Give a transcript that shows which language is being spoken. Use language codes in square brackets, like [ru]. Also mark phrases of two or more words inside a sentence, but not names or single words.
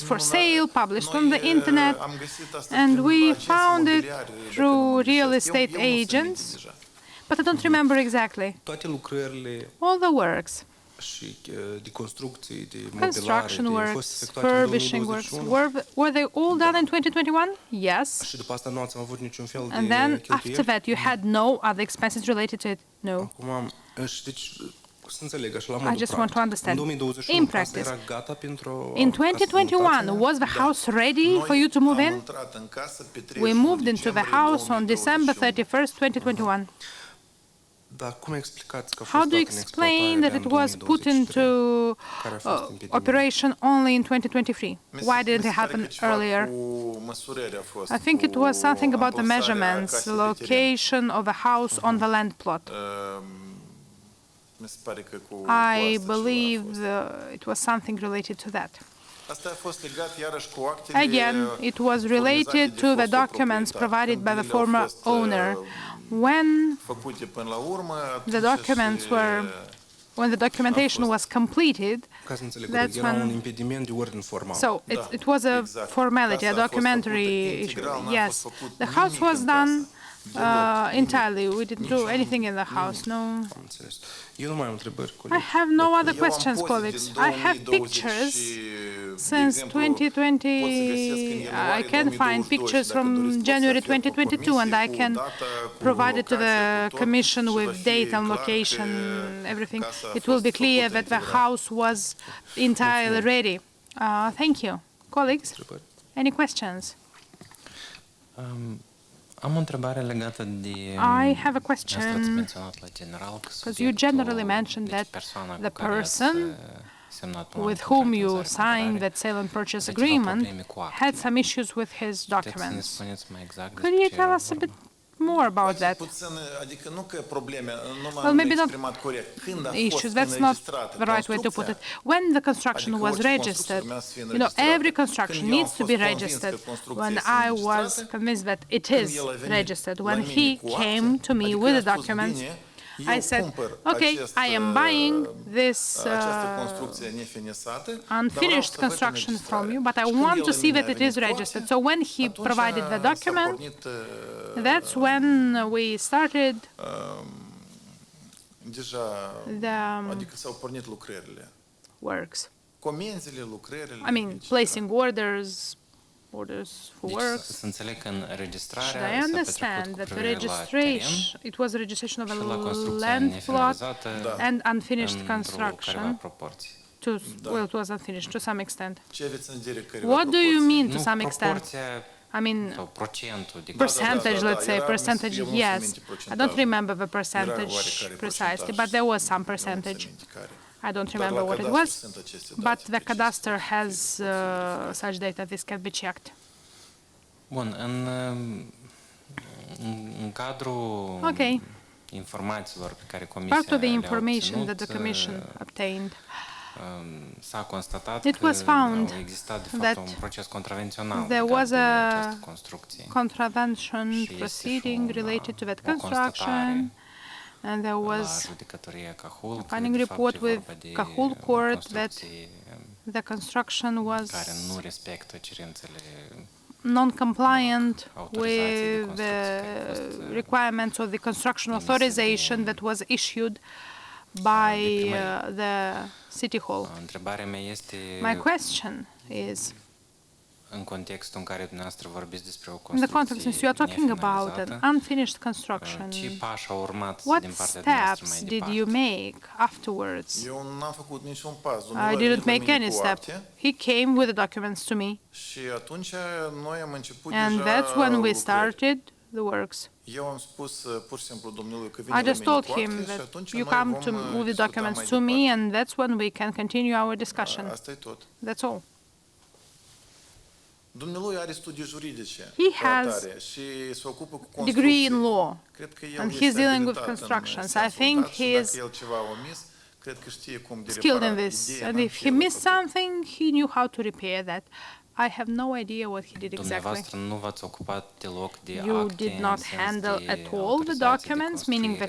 [en] for sale, published on the [ro] noi, [en] internet, [ro] am găsit asta [en] and [ro] prin [en] we [ro] agenții [en] found it [ro] imobiliare, dacă [en] through [ro] nu mă [en] real [ro] greșesc. [en] estate [ro] Eu nu sunt [en] agents. [ro] aminte deja. [en] But I don't remember exactly. [ro] toate lucrările [en] All the works, [ro] și de construcții, de modelare, [en] construction [ro] de [en] works, [ro] fost efectuate în [en] furbishing works, [ro] 2021 [en] were they all done in 2021? Yes. [ro] și după asta nu ați avut niciun fel [en] And [ro] de [en] then after [ro] cheltuieli. [en] that, you had no other expenses related to it? No. [ro] Acum, deci, să înțeleg așa la modul [en] just want to understand. [ro] În 2021 [en] In [ro] casa [en] practice. [ro] era gata pentru [en] In [ro] ca să [en] 2021, [ro] mutați? [en] was the house ready for you to move [ro] Noi am [en] in? [ro] intrat în casă pe [en] We [ro] 31 [en] moved into the [ro] decembrie [en] house on December [ro] 2021. [en] 31st, 2021. [ro] Dar cum explicați că a [en] How [ro] fost [en] do you [ro] dat în [en] explain [ro] exploatare [en] that [ro] de [en] it [ro] în [en] was put [ro] 2023? [en] into [ro] Care a fost impedimentul? [en] operation only in 2023? Why didn't it happen earlier? I think it was something about the measurements, location of a house on the land plot. I believe it was something related to that. Again, it was related to the documents provided by the former owner. When the documentation was completed, [ro] Ca să înțeleg, [en] That's [ro] era [en] when- [ro] un impediment de ordin formal. [en] so it was a formality, a documentary issue. Yes, the house was done entirely. We didn't do anything in the house. No. [ro] Am înțeles. Eu nu mai am întrebări, [en] I [ro] colegi. [en] have no other questions, colleagues. I have pictures since 2020. I can find pictures from January 2022, and I can provide it to the Commission with date and location, everything. It will be clear that the house was entirely ready. Thank you. Colleagues, [ro] Întrebări? [en] any questions? [ro] Am o întrebare legată de... [en] I have a question, [ro] Ați menționat la general că [en] because you generally mentioned that [ro] persoana [en] the [ro] cu care ați [en] person [ro] semnat un [en] with [ro] contract [en] whom [ro] de [en] you [ro] vânzare-cumpărare, [en] signed that sale and purchase [ro] avea ceva [en] agreement [ro] probleme cu [en] had [ro] actele. [en] some issues with his [ro] Puteți să ne [en] documents. [ro] spuneți mai exact [en] Could you [ro] despre ce [en] tell [ro] era [en] us a [ro] vorba? [en] bit more about that? [ro] Adică nu că probleme, nu [en] Well, [ro] m-am [en] maybe not [ro] exprimat corect. Când a fost [en] Issues, that's not [ro] înregistrată [en] the right way to put it. [ro] construcția, [en] When the construction [ro] adică [en] was [ro] orice [en] registered, [ro] construcție urmează să fie [en] you know, [ro] înregistrată. [en] every construction [ro] Când eu am [en] needs to [ro] fost [en] be [ro] convins că [en] registered. [ro] construcția [en] When [ro] este [en] I was [ro] înregistrată, [en] convinced that it [ro] când [en] is [ro] el a venit [en] registered, [ro] la [en] when [ro] mine [en] he [ro] cu acte, [en] came to me [ro] adică [en] with [ro] i-a [en] the [ro] spus, [en] documents, [ro] "Bine, [en] I [ro] eu [en] said, [ro] cumpăr [en] okay, [ro] acest, [en] I am buying this [ro] această construcție nefinisată, dar vreau [en] unfinished [ro] să văd [en] construction from [ro] înregistrarea." [en] you, but I [ro] Și când [en] want [ro] el [en] to [ro] la [en] see [ro] mine [en] that [ro] a [en] it [ro] venit [en] is [ro] cu acte, [en] registered. So when he [ro] atunci [en] provided the [ro] s-a [en] document, [ro] pornit, [en] that's when we started [ro] deja, [en] the [ro] adică s-au pornit lucrările. [en] works. [ro] Comenzile, lucrările. [en] I mean, [ro] etc. [en] placing orders for [ro] Deci [en] works. [ro] să înțeleg că în [en] Should [ro] înregistrarea [en] I [ro] s-a [en] understand [ro] petrecut cu [en] that the [ro] privire la [en] registration, it was a registration of [ro] și la [en] a [ro] construcția [en] land plot [ro] nefinalizată [en] and unfinished [ro] într-o careva [en] construction [ro] proporție. [en] to, well, it was unfinished to some extent. [ro] Ce aveți în vedere care [en] What do you mean to [ro] Nu [en] some extent? [ro] proporția [en] I mean, [ro] sau procentul de [en] percentage, let's say, [ro] Era- [en] percentage, [ro] eu nu țin [en] yes. [ro] minte [en] I don't [ro] procentajul. [en] remember the [ro] Era [en] percentage [ro] oarecare [en] precisely, [ro] procentaj. [en] but there was some [ro] Nu țin [en] percentage. [ro] minte care. [en] I don't [ro] Dar [en] remember [ro] la [en] what it [ro] cadastru [en] was, [ro] sunt aceste [en] but [ro] date [en] the [ro] precise. [en] cadastre has such data. This can be checked. [ro] Bun, în cadrul [en] Okay. [ro] informațiilor pe care Comisia [en] Part of the [ro] le-a [en] information [ro] obținut, [en] that the Commission obtained, [ro] s-a constatat [en] It [ro] că [en] was found [ro] a existat de fapt [en] that [ro] un proces contravențional [en] there [ro] legat [en] was [ro] de [en] a [ro] această construcție. [en] contravention [ro] Și este [en] proceeding [ro] și [en] related to that [ro] o constatare [en] construction, and there [ro] La [en] was [ro] judecătorie Cahul, că [en] finding [ro] de fapt [en] report [ro] e [en] with [ro] vorba de [en] Cahul [ro] o [en] Court that [ro] construcție [en] the construction was [ro] care nu respectă cerințele [en] non-compliant [ro] Autorizații de [en] with the [ro] construcție care au fost, [en] requirements of the construction [ro] emise de- [en] authorization that was issued by the City Hall. [ro] Întrebarea mea este [en] My question is, [ro] în contextul în care dumneavoastră vorbiți despre o [en] in the [ro] construcție [en] context since you are talking about [ro] nefinalizată, [en] an unfinished construction, [ro] ce pași au urmat [en] what [ro] din partea dumneavoastră [en] steps [ro] mai [en] did [ro] departe? [en] you make afterwards? [ro] Eu n-am făcut niciun pas. [en] I [ro] Domnul a [en] didn't [ro] venit la [en] make [ro] mine [en] any [ro] cu [en] step. [ro] acte [en] He came with the documents to me, [ro] Și atunci noi am început [en] and [ro] deja [en] that's when we [ro] lucrări. [en] started the works. [ro] Eu am spus pur și simplu domnului că [en] I [ro] vine la [en] just [ro] mine [en] told [ro] cu [en] him [ro] actele și [en] that [ro] atunci [en] you [ro] noi [en] come [ro] vom [en] to with the [ro] discuta [en] documents [ro] mai [en] to me, [ro] departe. [en] and that's when we can continue our discussion. [ro] Asta e tot. [en] That's all. [ro] Dumnealui are studii juridice [en] He [ro] ca [en] has [ro] atare și se ocupă cu [en] Degree in [ro] construcții. [en] law, [ro] Cred că el [en] and [ro] este [en] he's dealing with [ro] abilitat în [en] constructions. I [ro] sensul [en] think [ro] dat și [en] he [ro] dacă [en] is [ro] el ceva a omis, cred că știe cum de [en] skilled in [ro] reparat. [en] this. [ro] Ideea [en] And [ro] n-am [en] if [ro] ce [en] he [ro] el a [en] missed [ro] făcut. [en] something, he knew how to repair that. I have no idea what he did exactly. [ro] Dumneavoastră nu v-ați ocupat deloc de [en] You [ro] acte [en] did [ro] în [en] not [ro] sens [en] handle [ro] de [en] at all the [ro] autorizații de [en] documents, meaning the